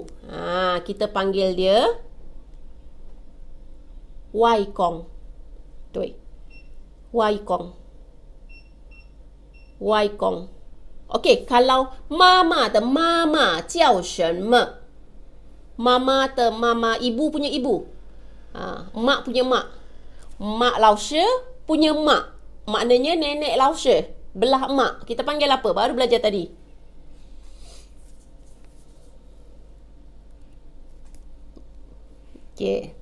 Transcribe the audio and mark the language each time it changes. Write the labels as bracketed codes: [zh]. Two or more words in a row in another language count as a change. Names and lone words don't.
[ms] Kita panggil dia Wai Kong. Tuh. Wai Kong. Wai Kong. Okey, kalau mama [zh] 叫什么? Mama 的 mama, [ms] ibu punya ibu. Mak punya mak. Mak Laoshi punya mak. Maknanya nenek Laoshi, belah mak. Kita panggil apa? Baru belajar tadi. Okey.